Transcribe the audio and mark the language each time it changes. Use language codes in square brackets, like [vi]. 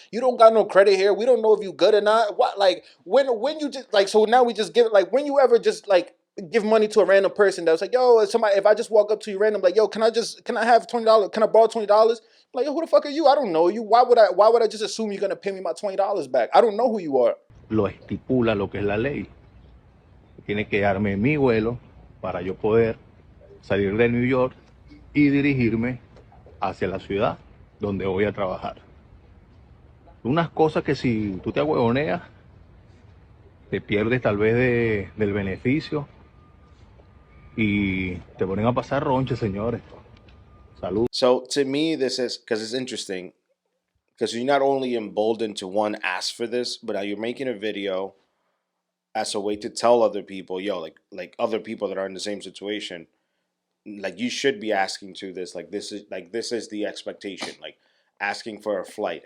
[en] You don't got no credit here. We don't know if you good or not. What like when you just like, so now we just give it, like when you ever just like give money to a random person that was like, yo, somebody, if I just walk up to you random like, yo, can I have $20? Can I borrow $20? Like, yo, who the fuck are you? I don't know you. Why would I just assume you're gonna pay me my $20 back? I don't know who you are. [es] lo estipula lo que es la ley. Tiene que darme mi vuelo para yo poder salir de New York y dirigirme hacia la ciudad donde voy a trabajar. Unas cosas que si tú te ahuevoneas, te pierdes tal vez del beneficio y te ponen a pasar ronche, señores. Salud. [en] So to me, this is because it's interesting because you're not only emboldened to one ask for this, but now you're making a video as a way to tell other people, yo, like other people that are in the same situation, like you should be asking to this, this is the expectation, like asking for a flight.